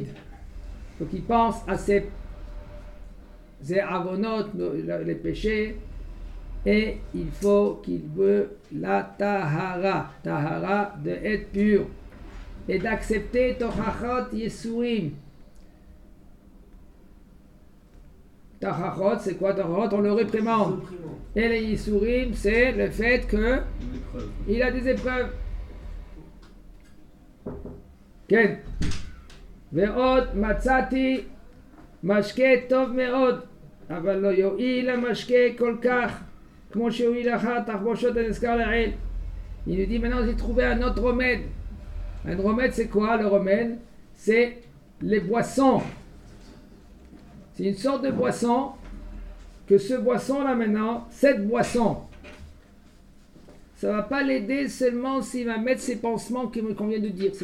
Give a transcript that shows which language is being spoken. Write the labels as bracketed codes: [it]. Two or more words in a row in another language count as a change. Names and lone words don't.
[fr] Il faut qu'il pense à ses avonot, les péchés, et il faut qu'il veut la tahara, de être pur, et d'accepter [he] תוכחות יסורים. [fr] Tachachot, c'est quoi Tachachot? On le réprimande. Et les yesurim, c'est le fait que il a des épreuves. Ken. [he] ועוד מצאתי משקה טוב מאוד, אבל לא יועיל משקה כל כך, כמו שיועיל אחת תחבושות הנזכר לעיל. [fr] Il nous dit maintenant j'ai trouvé un autre remède. Un remède, c'est quoi le remède? C'est les boissons. C'est une sorte de boisson, que ce boisson-là maintenant, cette boisson, ça ne va pas l'aider seulement s'il va mettre ces pansements qu'on vient de dire.